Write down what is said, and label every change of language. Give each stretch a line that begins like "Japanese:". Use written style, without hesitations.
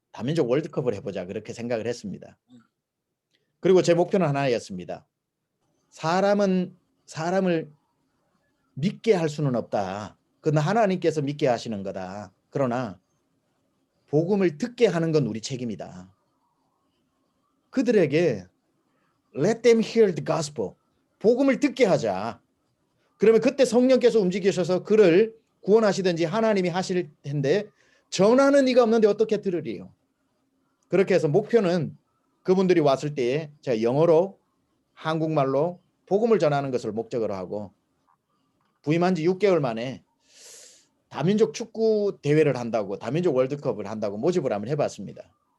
Korean: 다민족 월드컵을 해보자. 그렇게 생각을 했습니다. 그리고 제 목표는 하나였습니다. 사람을 믿게 할 수는 없다. 그건 하나님께서 믿게 하시는 거다. 그러나 복음을 듣게 하는 건 우리 책임이다. 그들에게
English: let them hear the gospel.
Korean: 복음을 듣게 하자. 그러면 그때 성령께서 움직이셔서 그를 구원하시든지 하나님이 하실 텐데 전하는 이가 없는데 어떻게 들으리요. 그렇게 해서 목표는 그분들이 왔을 때에 제가 영어로 한국말로 복음을 전하는 것을 목적으로 하고, 부임한 지 6개월 만에 다민족 축구 대회를 한다고, 다민족 월드컵을 한다고 모집을 한번 해봤습니다.